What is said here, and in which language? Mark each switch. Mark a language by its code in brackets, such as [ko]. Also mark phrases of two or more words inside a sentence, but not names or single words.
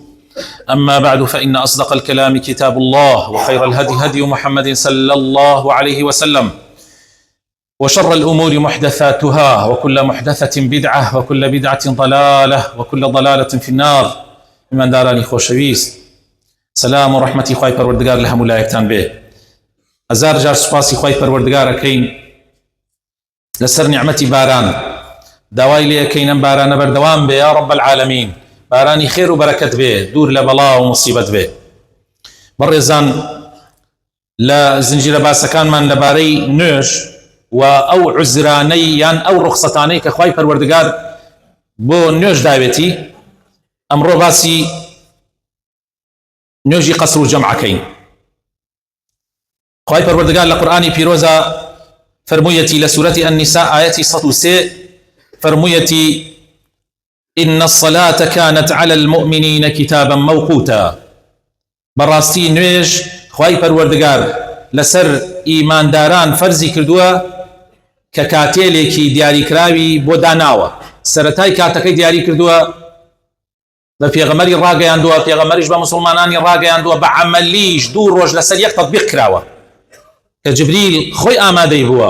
[ar] أما بعد، فإن أصدق الكلام كتاب الله، وخير الهدي هدي محمد صلى الله عليه وسلم، وشر الأمور محدثاتها، وكل محدثة بدعة، وكل بدعة ضلالة، وكل ضلالة في النار. [ckb] من داراني خوشويست، سلام و رحمتي خواهی پروردگار لهم ولایتان به. هزار جار سپاسی خواهی پروردگار اکین لسر نعمتی باران، داوای لی اکینم باران بردوام به [ar] یا رب العالمین. [ckb] بارانی خیر و برکت به، دور لبلا و مصیبت به. بڕێزان، لە زنجیرە باسەکانمان لەبارەی نوێژ و ئەو عوزرانەی یان ئەو ڕوخسەتانەی کە خوای پەروەردگار بۆ نوێژ داوێتی، ئەمڕۆ باسی نوێژی قەسر و جەمعەکەین. خوای پەروەردگار لە قورئانی پیرۆزە فەرموویەتی لە سوورەتی النساء ئاەتی 103 فەرموویەتی: [ar] إن الصلاة كانت على المؤمنين كتابا موقوتا. [ckb] براستي نوێژ خوای پەروەردگار لەسەر ئیمانداران فەرزی کردووە کە کاتێلێکی دیاریکراوی بۆ داناوە. سەرەتای کاتەکەی دیاری کردووە، بە پێغەمبەری ڕاگەیاندووە، پێغەمبەریش بە مسلمانانی ڕاگەیاندووە، بە عەمەلیش 2 ڕۆژ لەسەر یەک تەطبیق کراوە کە جبریل خۆی ئامادەی بووە.